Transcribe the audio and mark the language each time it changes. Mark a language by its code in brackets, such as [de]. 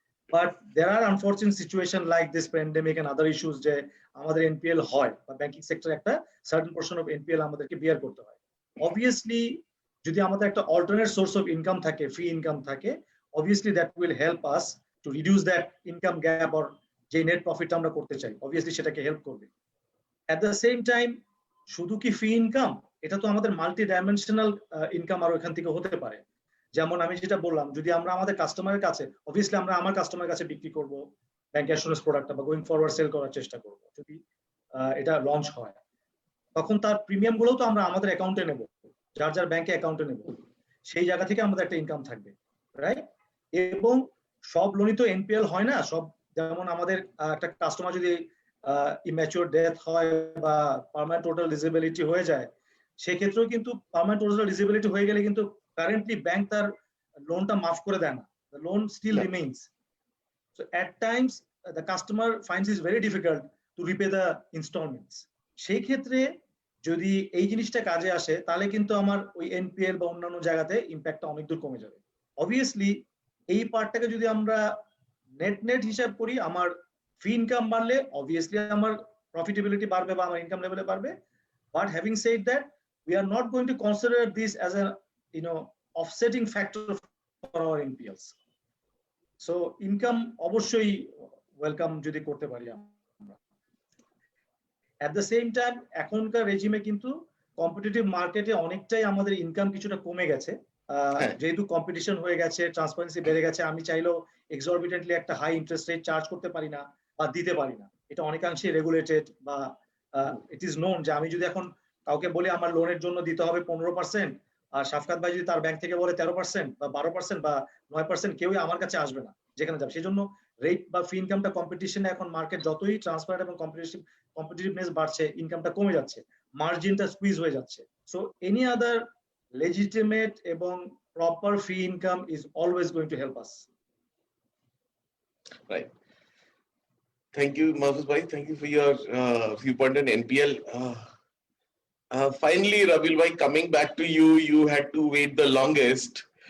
[en] But there are unfortunate situations like this pandemic and other issues [bn] যে আমাদের NPL হয় বা ব্যাংকিং সেক্টরে একটা [en] certain portion of NPL [bn] আমাদেরকে bear করতে হয়। [en] Obviously, [bn] যদি আমাদের একটা [en] alternate source of income থাকে, free income থাকে, obviously that will help us to reduce that income gap or যে net profit [bn] আমরা করতে চাই, [en] obviously [bn] সেটাকে help করবে। [en] At the same time, [bn] শুধু কি ফি ইনকাম, এটা তো আমাদের মাল্টি ডাইমেনশনাল ইনকাম আর ওখান থেকে হতে পারে। যেমন আমি যেটা বললাম, যদি আমরা আমাদের কাস্টমারের কাছে, অবভিয়াসলি আমরা আমার কাস্টমারের কাছে বিক্রি করব ব্যাংক অ্যাসুরেন্স প্রোডাক্টটা বা গোয়িং ফরওয়ার্ড সেল করার চেষ্টা করব, যদি এটা লঞ্চ হয়, তখন তার প্রিমিয়াম গুলো তো আমরা আমাদের অ্যাকাউন্টে নেব, যার যার ব্যাংকে অ্যাকাউন্টে নেব, সেই জায়গা থেকে আমাদের একটা ইনকাম থাকবে, রাইট? এবং সব লোনই তো এনপিএল হয় না। সব, যেমন আমাদের একটা কাস্টমার যদি ইম্যাচিউর ডেথ হয় বা পার্মানেন্ট টোটাল ডিসেবিলিটি হয়ে যায়, সেক্ষেত্রেও কিন্তু পার্মানেন্ট টোটাল ডিসেবিলিটি হয়ে গেলে কিন্তু কারেন্টলি ব্যাংক তার লোনটা মাফ করে দেয় না, [en] the loan still remains. So at times the customer finds it very difficult to repay the installments. [bn] সেই ক্ষেত্রে যদি এই জিনিসটা কাজে আসে, তাহলে কিন্তু আমার ওই এনপিএল বা অন্যান্য জায়গাতে ইম্প্যাক্টটা অনেক দূর কমে যাবে। অবভিয়াসলি এই পার্টটাকে যদি আমরা নেট হিসাব করি, আমার ফি ইনকাম বাড়লে অবভিয়াসলি আমার প্রফিটেবিলিটি বাড়বে বা আমার ইনকাম লেভেলে বাড়বে। [en] But having said that, we are not going to consider this as a offsetting factor for our NPLs. So income [bn] অবশ্যই ওয়েলকাম যদি করতে পারি আমরা। [en] At the same time, [bn] এখনকার রেজিমে কিন্তু কম্পিটিটিভ মার্কেটে অনেকটাই আমাদের ইনকাম কিছুটা কমে গেছে, যেহেতু কম্পিটিশন হয়ে গেছে, ট্রান্সপারেন্সি বেড়ে গেছে। আমি চাইলেও এক্সরবিটেন্টলি একটা হাই ইন্টারেস্ট রেট চার্জ করতে পারি না বা দিতে পারি না, এটা অনেকাংশে রেগুলেটেড বা [en] it is known [bn] যে আমি যদি এখন কাউকে বলি আমার লোনের জন্য দিতে হবে 15%, আর শাফকাত ভাই যদি তার ব্যাংক থেকে বলে 13% বা 12% বা 9%, কেউই আমার কাছে আসবে না যেখানে যাবে। সেই জন্য রেট বা ফি ইনকামটা কম্পিটিশনে এখন মার্কেট যতই ট্রান্সপারেন্ট এবং কম্পিটিটিভনেস বাড়ছে, ইনকামটা কমে যাচ্ছে, মার্জিনটা স্কুইজ হয়ে যাচ্ছে। [en] So any other legitimate এবং proper fee income is always going to help us. Right. Thank you, Mahfuz bhai. Thank you for your viewpoint on NPL. Finally, Rabil bhai, coming back to you, you had to wait the longest.